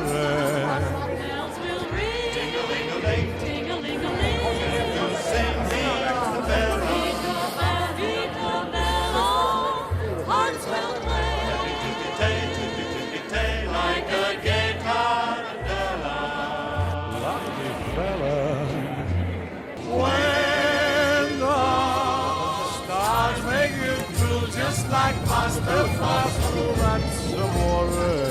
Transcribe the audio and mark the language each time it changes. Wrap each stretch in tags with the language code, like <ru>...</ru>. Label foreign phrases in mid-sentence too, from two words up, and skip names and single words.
<en>Bells will ring, ting-a-ling-a-ling, ting-a-ling-a-ling. You sing</en> <it>Vita Bella. Vita Bella, Vita Bella.</it> <en>Hearts will play, Tippy-tippy-tay, tippy-tippy-tay, like a gay tarantella. Lucky fella. When the stars make you drool, just like</en> <it>pasta fazool,</it> <en>that's amore.</en>